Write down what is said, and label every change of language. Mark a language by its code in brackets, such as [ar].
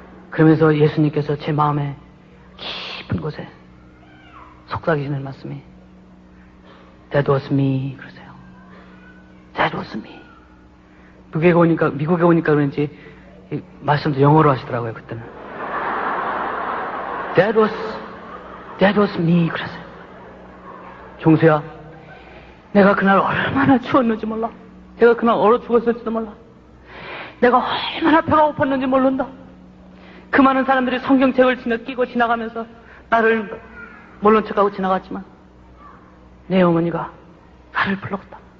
[ko] 그러면서 예수님께서 제 마음에 깊은 곳에 속삭이시는 말씀이 [en] That was me [ko] 그러세요. [en] That was me. [ko] 미국에 오니까 그런지 이 말씀도 영어로 하시더라고요. 그때는 [en] That was me [ko] 그러세요. 종수야, 내가 그날 얼마나 추웠는지 몰라. 내가 그날 얼어 죽었을지도 몰라. 내가 얼마나 배가 고팠는지 모른다. 그 많은 사람들이 성경책을 끼고 지나가면서 나를 모른 척하고 지나갔지만 내 어머니가 나를 불렀다.